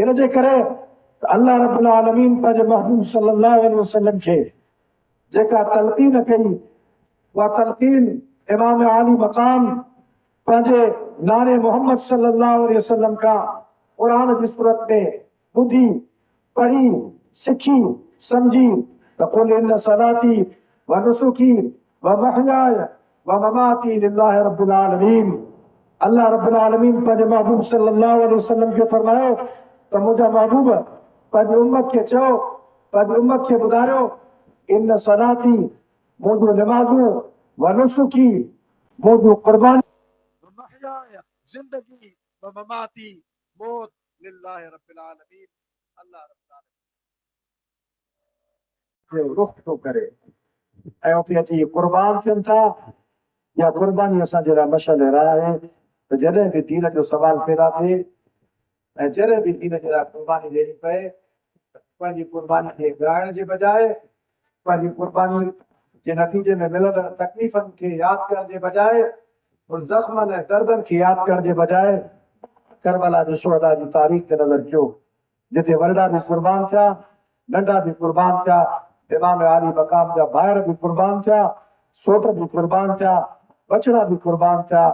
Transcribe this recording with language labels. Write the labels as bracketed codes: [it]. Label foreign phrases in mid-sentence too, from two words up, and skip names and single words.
[sd] इन जे करे [ar] الله رب العالمين [sd] पंहिंजे महबूब [ar] صلى الله عليه وسلم [sd] खे जेका तलक़ीन कई उहा तलक़ीन इमाम आली मकाम पंहिंजे नाने मोहम्मद [ar] صلى الله عليه وسلم [sd] खां क़ुरान जी सूरत में ॿुधी पढ़ी सिखी सम्झी त [ar] قل إن صلاتي ونسكي ومحياي ومماتي لله رب العالمين. الله رب العالمين [sd] पंहिंजे महबूब [ar] صلى الله عليه وسلم [sd] खे फरमायो त मुंहिंजा महबूब पंहिंजी उम्मत खे चओ, पंहिंजी उम्मत खे ॿुधायो [ar] إن صلاتي [sd] मुंहिंजूं निमाज़ूं [ar] ونسكي [sd] मुंहिंजूं क़ुर्बानी [ar] जिंदगी ومماتي मौत لله رب العالمين. الله رب العالمين [sd] रुख थो करे ऐं उते अची क़ुर्बान थियनि था। या क़ुर्बानी असांजे लाइ मशल राह आहे त जॾहिं बि दीन जो सवाल पैदा थिए ऐं जॾहिं बि दीन जे लाइ क़ुर्बानी ॾियणी पए पंहिंजी क़ुर्बानी खे विहाइण जे बजाए पंहिंजी क़ुर्बानी जे नतीजे में मिलंदड़ तकलीफ़नि खे यादि करण जे बजाए उन ज़ख़्मनि ऐं दर्दनि खे यादि करण जे बजाए करबला जे शुहदा जी तारीख़ ते नज़र कयो जिते वॾा बि क़ुर्बान थिया, नंढा बि क़ुर्बान थिया, इमाम आली मकाम जा ॿाहिरि बि क़ुर्बान थिया, सोट बि क़ुर्बान थिया, बछड़ा बि क़ुर्बान थिया।